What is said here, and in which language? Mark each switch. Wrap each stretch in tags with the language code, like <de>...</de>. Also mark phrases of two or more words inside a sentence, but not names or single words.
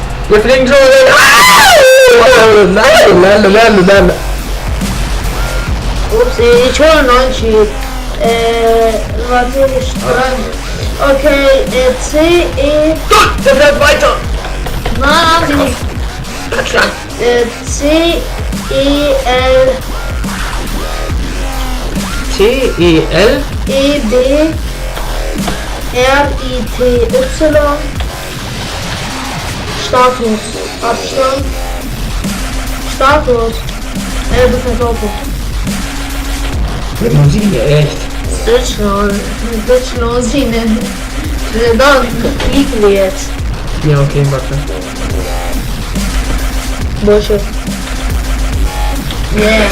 <de>Wir fliegen schon. Nein. Ups, ich hole einen neuen Cheat. Warte, ich schreibe. Okay, C, E. Der fährt weiter. Nein, C, E, L, T-E-L. E, B, R, I, T, Y. Status. Abstand. Status. Du fährst Auto. Mit Musik, echt. Bitchlosine. Dann fliegen wir jetzt. Ja, okay, warte.</de> <en>Bullshit. Yeah.</en>